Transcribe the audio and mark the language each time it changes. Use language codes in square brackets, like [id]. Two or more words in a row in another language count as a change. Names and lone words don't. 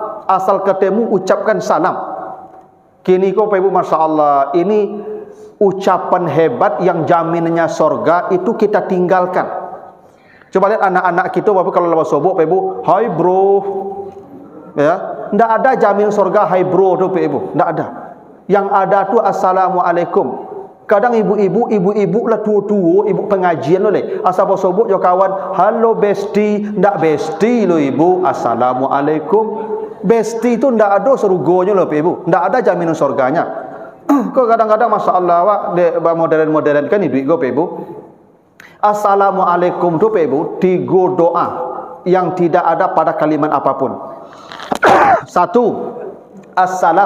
[id] asal ketemu ucapkan salam. Kini kau Bapak Ibu, [ar] Masya Allah, [id] ini ucapan hebat yang jaminannya sorga itu kita tinggalkan. Coba lihat anak-anak kita Bapak kalau lepas sobok Bapak Ibu, [en] hai bro, [id] ya, tidak ada jamin sorga [en] hai bro [id] tu Bapak Ibu, tidak ada. Yang ada tu assalamualaikum. [min] Kadang ibu-ibu lah tua-tua, ibu pengajian lo le. Asal sobok jo kawan, halo besti, ndak besti lo ibu, assalamualaikum. Besti itu ndak ada surganya lo ibu, ndak ada jaminan surganya. Kok kadang-kadang [ar] Masya Allah [min] wak modern-modern kan ibu ibu. [id] Assalamualaikum tu ibu, 3 doa yang tidak ada pada kalimat apapun. 1, assalam.